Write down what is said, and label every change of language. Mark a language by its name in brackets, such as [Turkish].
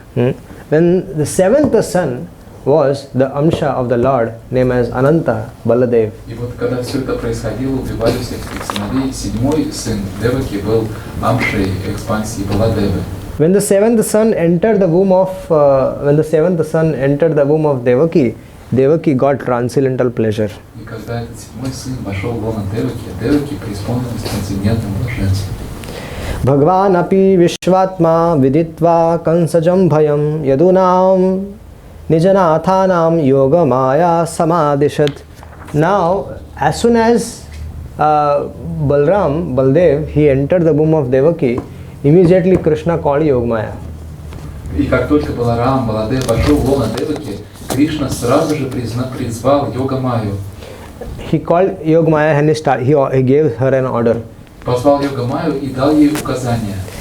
[English] When the 7th son was the Amsha of the Lord, named as Ananta Baladev. [Russian] И вот когда все это происходило, убивали всех этих сыновей, 7-й сын Деваки был Амшей экспансии Баладевы. [English] When the 7th son entered the womb of Devaki, Devaki got transcendental pleasure. [Russian] И когда этот 7-й сын вошел в лоно Деваки, Деваки преисполнилась трансцендентным блаженством. [Sanskrit] Bhagwan api Vishvatma viditva kansajam bhayam yadunam nijanathanam yoga maya samadishat. [English] Now, as soon as Baldev, he entered the womb of Devaki, immediately Krishna called Yogamaya. [Russian] И как только Баларам, Баладев вошел в лоно Деваки, Кришна сразу же призвал Йога-майю. He called Yogamaya and he gave her an order. Позвал Йога-майю и дал ей указания.